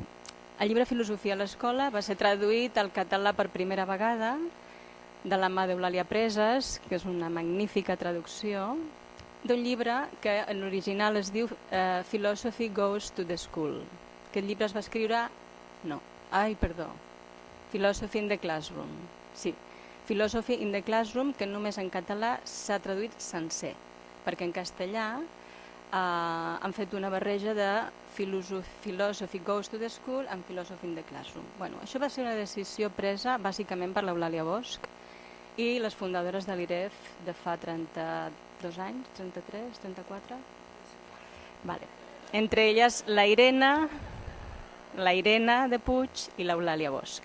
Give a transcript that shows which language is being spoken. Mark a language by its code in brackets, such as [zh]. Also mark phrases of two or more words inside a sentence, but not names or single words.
[ca] El llibre Filosofia a l'escola va ser traduït al català per primera vegada de la mà d'Eulàlia Presas, que és una magnífica traducció, d'un llibre que en l'original es diu Philosophy Goes to the School. Aquest llibre es va escriure... Philosophy in the Classroom. Sí, Philosophy in the Classroom, que només en català s'ha traduït sencer, perquè en castellà han fet una barreja de Philosophy Goes to the School amb Philosophy in the Classroom. Bueno, això va ser una decisió presa bàsicament per l'Eulàlia Bosch i les fundadores de l'IREF de fa 32 anys, 33, 34? Vale. Entre elles la Irene de Puig i l'Eulàlia Bosch.